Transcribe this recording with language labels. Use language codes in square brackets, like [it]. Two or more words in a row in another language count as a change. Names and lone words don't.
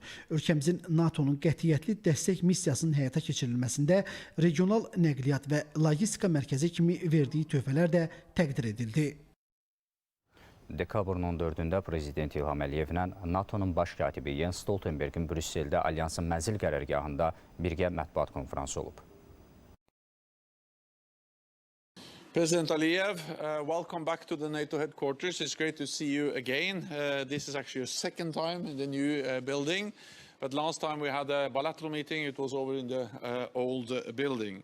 [az] Ölkəmizin NATO'nun qətiyyətli dəstək missiyasının həyata keçirilməsində regional nəqliyyat və logistika mərkəzi kimi verdiyi töhfələr də təqdir edildi. Dekabrın 14-də Prezident İlham Aliyevlə NATO'nun baş katibi Jens Stoltenbergin Brüsseldə Alyansın mənzil qərargahında birgə mətbuat konfransı olub. [en] President Aliyev, welcome back to the NATO headquarters. It's great to see you again. This is actually your second time in the new building, but last time we had a bilateral meeting, it was over in the old building.